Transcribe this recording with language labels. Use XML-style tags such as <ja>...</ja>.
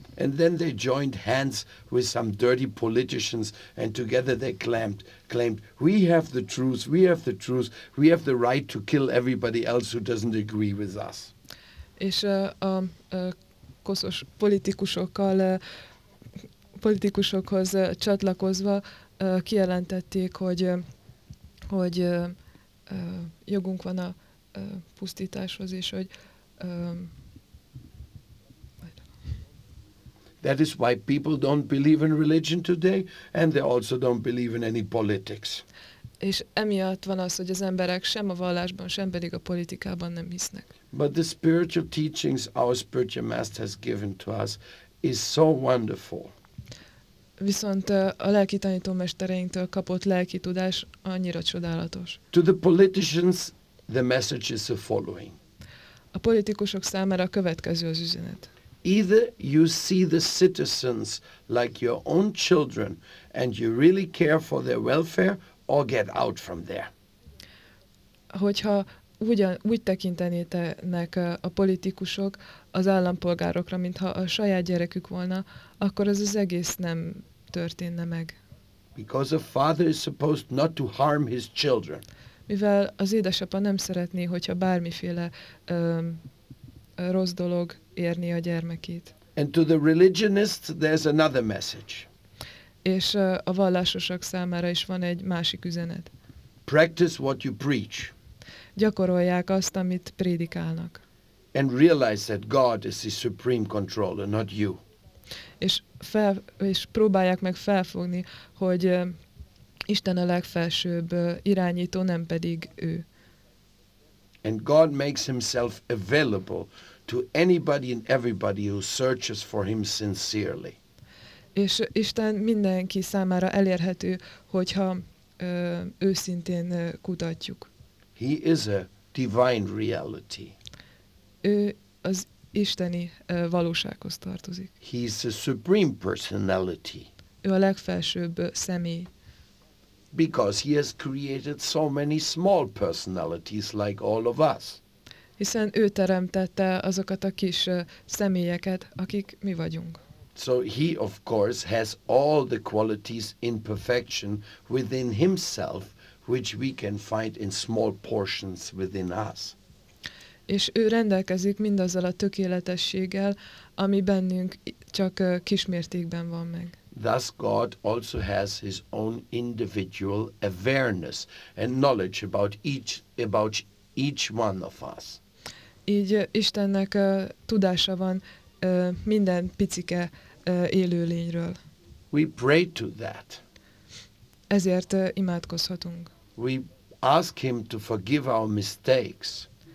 <en>And then they joined hands with some dirty politicians and together they claimed, we have the truth, we have the truth, we have the right to kill everybody else who doesn't agree with us.</en> <hu>És a koszos politikusokkal, politikusokhoz csatlakozva kijelentették, hogy jogunk van a pusztításhoz, és hogy</hu> <en>That is why people don't believe in religion today, and they also don't believe in any politics.</en> <hu>És emiatt van az, hogy az emberek sem a vallásban, sem pedig a politikában nem hisznek.</hu> <en>But the spiritual teachings our spiritual master has given to us is so wonderful.</en> <hu>Viszont a lelki tanítómestereinktől kapott lelki tudás annyira csodálatos.</hu> <en>To the politicians, the message is the following.</en> <hu>A politikusok számára a következő az üzenet.</hu> <en>Either you see the citizens like your own children, and you really care for their welfare, or get out from there.</en> <hu>Hogyha úgy tekintenétek a politikusok az állampolgárokra, mintha a saját gyerekük volna, akkor ez az egész nem történne meg.</hu> <en>Because a father is supposed not to harm his children.</en> <hu>Mivel az édesapa nem szeretné, hogyha bármiféle rossz dolog érni a gyermekét.</hu> <en>And to the religionists there's another message.</en> <hu>És a vallásosok számára is van egy másik üzenet.</hu> <en>Practice what you preach.</en> <hu>Gyakorolják azt, amit prédikálnak.</hu> <en>And realize that God is the supreme controller, not you.</en> <hu>És próbálják meg felfogni, hogy Isten a legfelsőbb irányító, nem pedig ő.</hu> <en>And God makes himself available to anybody and everybody who searches for him sincerely.</en> <hu>És Isten mindenki számára elérhető, hogyha őszintén kutatjuk.</hu> <en>He is a divine reality.</en> <hu>Ő az isteni valósághoz tartozik.</hu> <en>He is the supreme personality.</en> <hu>Ő a legfelsőbb személy.</hu> <en>Because he has created so many small personalities like all of us.</en> <hu>Hiszen ő teremtette azokat a kis személyeket, akik mi vagyunk.</hu> <en>So he of course has all the qualities in perfection within himself, which we can find in small portions within us.</en> <hu>És ő rendelkezik mindazzal a tökéletességgel, ami bennünk csak kismértékben van meg.</hu> <en>Thus God also has his own individual awareness and knowledge about each one of us.</en> <hu>Így Istennek tudása van minden picike élőlényről.</hu> <en>We pray to that.</en> <hu>Ezért imádkozhatunk.</hu> <en>We ask him to forgive our mistakes.</en>